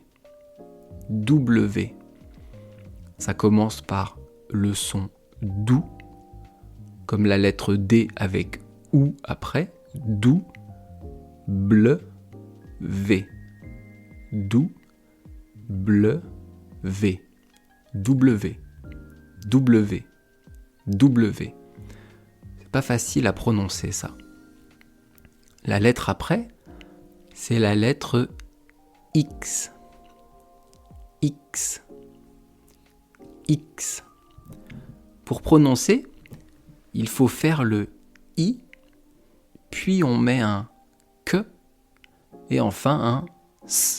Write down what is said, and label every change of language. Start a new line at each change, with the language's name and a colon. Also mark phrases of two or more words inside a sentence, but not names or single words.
French: W. Ça commence par le son doux, comme la lettre D avec OU après. Doux, bleu, V. Doux, bleu, V. W. W. W. C'est pas facile à prononcer ça. La lettre après, c'est la lettre X. X. X. Pour prononcer, il faut faire le I, puis on met un Q et enfin un S.